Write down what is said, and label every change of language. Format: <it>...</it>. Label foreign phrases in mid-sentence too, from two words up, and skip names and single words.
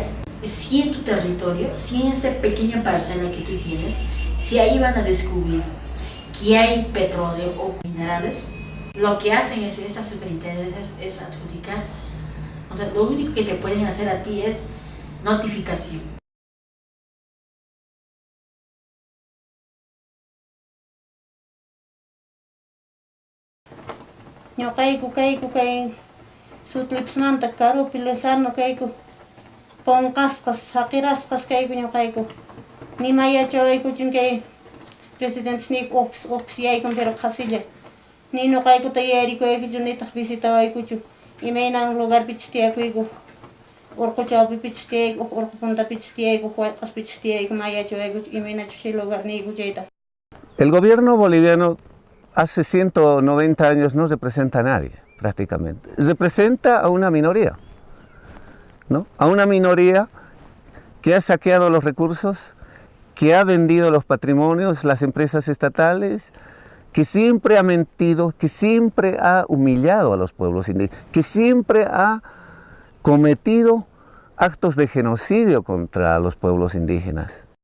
<es>Si en tu territorio, si en esta pequeña parcela que tú tienes, si ahí van a descubrir que hay petróleo o minerales, lo que hacen estas superintendencias es adjudicarse. Entonces, lo único que te pueden hacer a ti es notificación.</es> <qu>Ñuqayku kayku kay sutlipsmanta karupi lejano kayku ponqasqas saqirasqas kayku ñuqayku nimayachawaykuchun kay</qu> <en>presidente office</en> <qu>yaykun pero qhasilla ni ñuqaykuta yarikuyaykuchun nitaq visitawaykuchun imaynan lugarpichis tiyakuyku urquchawpipichis tiyayku urqu puntapichis tiyayku huayqaspichis tiyayku mayachawaykuchun imaynachus shay lugar niyku chayta.</qu> <es>El gobierno boliviano hace 190 años no representa a nadie, prácticamente. Representa a una minoría, ¿no? A una minoría que ha saqueado los recursos, que ha vendido los patrimonios, las empresas estatales, que siempre ha mentido, que siempre ha humillado a los pueblos indígenas, que siempre ha cometido actos de genocidio contra los pueblos indígenas.</es>